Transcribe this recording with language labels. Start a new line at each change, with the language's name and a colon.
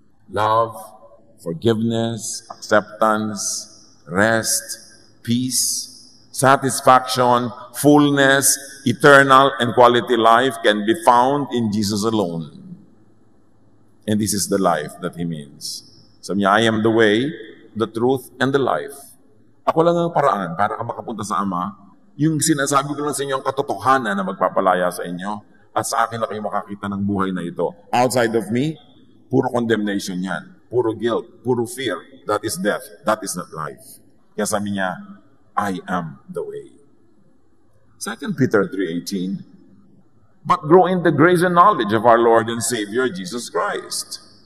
English: Love, forgiveness, acceptance, rest, peace, satisfaction, fullness, eternal, and quality life can be found in Jesus alone. And this is the life that he means.
Filipino: Sabi niya,
English: "I am the way, the truth, and the life."
Filipino: Ako lang ang paraan para ka makapunta sa Ama. Yung sinasabi ko lang sa inyo ang katotohanan na magpapalaya sa inyo. At sa akin lang kayo makakita ng buhay na ito.
English: Outside of me,
Filipino: puro condemnation yan. Puro guilt, puro fear.
English: That is death. That is not life.
Filipino: Kaya sabi niya,
English: "I am the way." 2 Peter 3:18, "But grow in the grace and knowledge of our Lord and Savior, Jesus Christ."